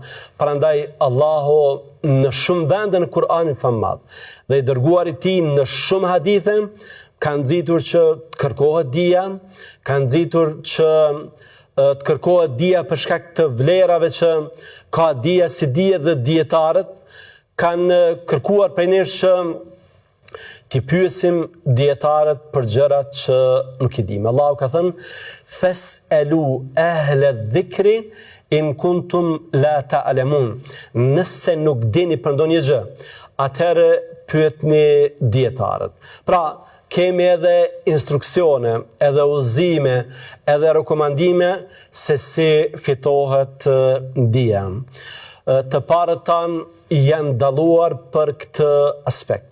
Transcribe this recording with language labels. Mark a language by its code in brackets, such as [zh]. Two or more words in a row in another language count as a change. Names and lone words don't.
[sq] Prandaj Allahu në shumë vende në Kur'anin famad dhe i dërguari i tij në shumë hadithe kanë nxitur që të kërkohet dija, kanë nxitur që të kërkohet dija për shkak të vlerave që ka dija, si dije dhe dietarët kanë kërkuar prej nesh që t'i pyesim dietarët për gjërat që nuk i dimë. Allahu ka thënë: [ar] "فاسألوا أهل الذكر إن كنتم لا تعلمون." [sq] Nëse nuk dini për ndonjë gjë, atëherë pyetni dietarët. Pra, kemi edhe instruksione, edhe udhëzime, edhe rekomandime se si fitohet dija. Të parët tanë janë dalluar për këtë aspekt.